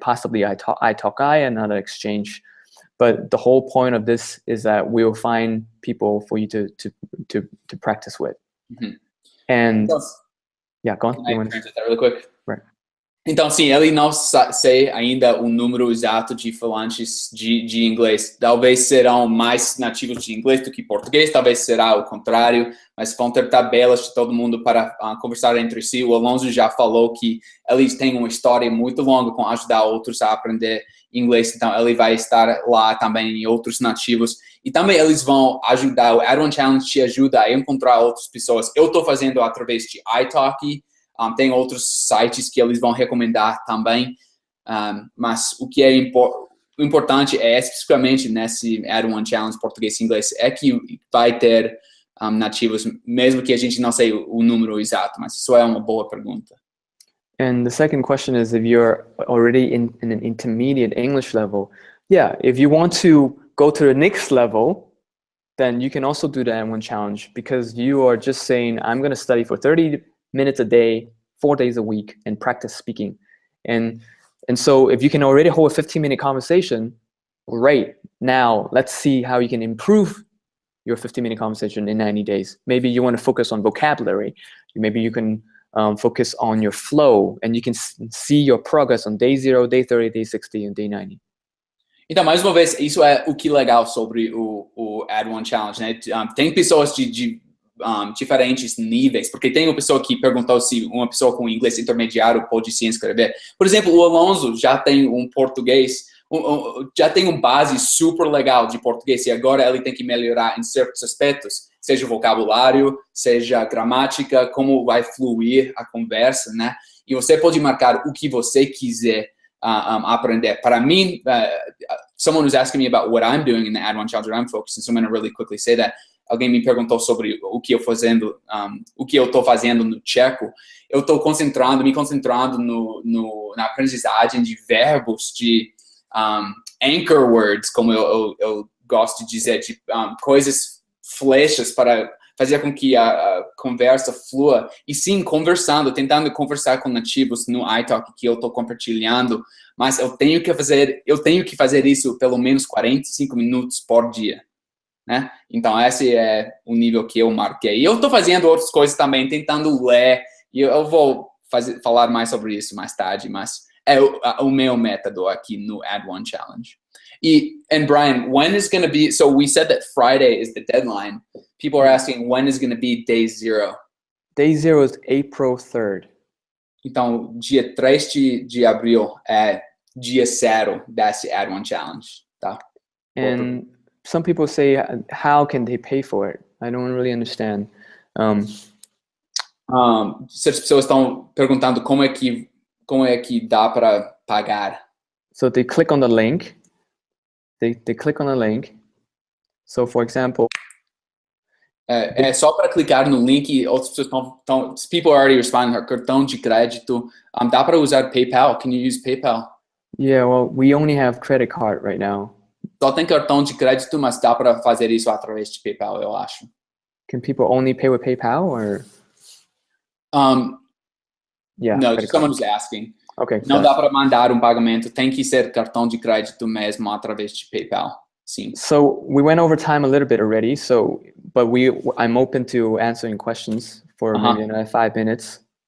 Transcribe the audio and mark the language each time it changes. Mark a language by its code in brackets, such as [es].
[en] Possibly I talk and not an exchange. But the whole point of this is that we'll find people for you to practice with. Mm-hmm. And yeah, go on. Can I translate that really quick? Right. [pt] Então, sim, ele não sei ainda o número exato de falantes de inglês. Talvez serão mais nativos de inglês do que português, talvez será o contrário, mas vão ter tabelas de todo mundo para conversar entre si. O Alonso já falou que eles têm uma história muito longa com ajudar outros a aprender inglês, então ele vai estar lá também em outros nativos. E também eles vão ajudar, o Add1Challenge te ajuda a encontrar outras pessoas. Eu estou fazendo através de iTalki. Tem outros sites que eles vão recomendar também, mas o que é importante é especificamente nesse Add1Challenge português e inglês é que vai ter nativos, mesmo que a gente não sei o número exato, mas isso é uma boa pergunta. [en] And the second question is, if you're already in an intermediate English level, yeah, if you want to go to the next level, then you can also do the Add1Challenge, because you are just saying, I'm going to study for 30 minutes a day, 4 days a week, and practice speaking. And so if you can already hold a 15-minute conversation, great. Now let's see how you can improve your 15-minute conversation in 90 days. Maybe you want to focus on vocabulary. Maybe you can focus on your flow, and you can see your progress on day 0, day 30, day 60, and day 90. [pt] Então, mais uma vez, isso é o que é legal sobre o Add1Challenge, né? Tem pessoas de diferentes níveis, porque tem uma pessoa que perguntou se uma pessoa com inglês intermediário pode se inscrever. Por exemplo, o Alonso já tem um português, já tem uma base super legal de português, e agora ele tem que melhorar em certos aspectos, seja vocabulário, seja gramática, como vai fluir a conversa, né? E você pode marcar o que você quiser aprender. Para mim, [en] someone was asking me about what I'm doing in the Add1Challenge, what I'm focusing, so I'm going to really quickly say that. [pt] Alguém me perguntou sobre o que eu estou fazendo no tcheco. Eu estou me concentrando na aprendizagem de verbos, de [en] anchor words, [pt] como eu gosto de dizer, de coisas, flechas para fazer com que a conversa flua. E sim, tentando conversar com nativos no iTalk que eu estou compartilhando, mas eu tenho que fazer isso pelo menos 45 minutos por dia. Né? Então, esse é o nível que eu marquei. E eu estou fazendo outras coisas também, tentando ler, e eu vou falar mais sobre isso mais tarde, mas é o meu método aqui no Add1Challenge. [en] And Brian, when is going to be, so we said that Friday is the deadline. People are asking, when is going to be day 0? Day 0 is April 3rd. [pt] Então, dia 3 de abril é dia 0 desse Add1Challenge, tá? [en] And some people say, how can they pay for it? I don't really understand. [pt] As pessoas estão perguntando como é que dá para pagar. [en] So they click on the link. They click on the link. So, for example, [pt] é só para clicar no link e outras pessoas estão. [en] People are already responding. [pt] Cartão de crédito. Dá para usar PayPal? [en] Can you use PayPal? Yeah, well, we only have credit card right now. [pt] Só tem cartão de crédito, mas dá para fazer isso através de PayPal, eu acho. [en] Can people only pay with PayPal, or? Yeah. No, someone was asking. Okay. [pt] Não dá para mandar pagamento, tem que ser cartão de crédito mesmo através de PayPal. Sim. [en] So we went over time a little bit already. So, but I'm open to answering questions for maybe another 5 minutes.